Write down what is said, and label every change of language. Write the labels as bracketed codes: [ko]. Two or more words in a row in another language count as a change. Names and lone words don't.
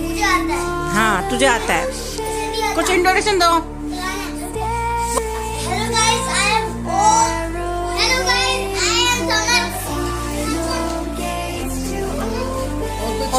[hi] आता है। हाँ तुझे आता है, ऐसे नहीं आता। कुछ इंट्रोडक्शन दो। [en] Hello guys, I am O. Hello guys, I am Samar.